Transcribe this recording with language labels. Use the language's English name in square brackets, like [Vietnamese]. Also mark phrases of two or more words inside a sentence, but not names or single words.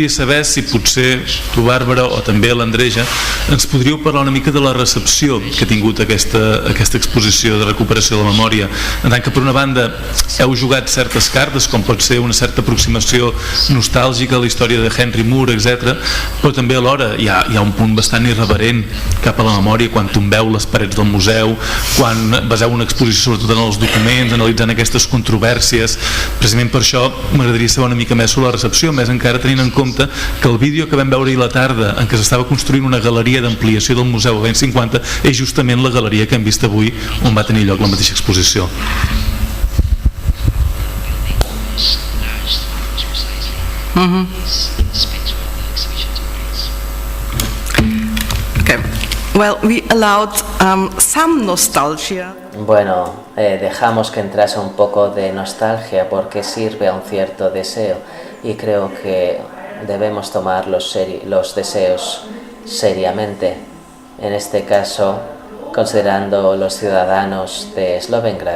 [Catalan] saber si potser tu, Bàrbara, o també l'Andreja, ens podríeu parlar una mica de la recepció que ha tingut aquesta exposició de recuperació de la memòria, en tant que per una banda heu jugat certes cartes, com pot ser una certa aproximació nostàlgica a la història de Henry Moore, etc., però també alhora hi ha un punt bastant irreverent cap a la memòria quan tombeu les parets del museu, quan baseu una exposició sobretot en els documents, analitzant aquestes controvèrsies. Precisament per això m'agradaria saber una mica més sobre la recepció, més encara tenint en compte que el vídeo que vam veure ahir a la tarda en què s'estava construint una galeria d'ampliació del museu als anys 50 és justament la galeria que hem vist avui on va tenir lloc la mateixa exposició. [English] Okay. Well, we allowed some nostalgia. [Spanish] Bueno, dejamos que entrase un poco de nostalgia porque sirve a un cierto deseo, y creo que debemos tomar los deseos seriamente. En este caso, considerando los ciudadanos de Slovengrad.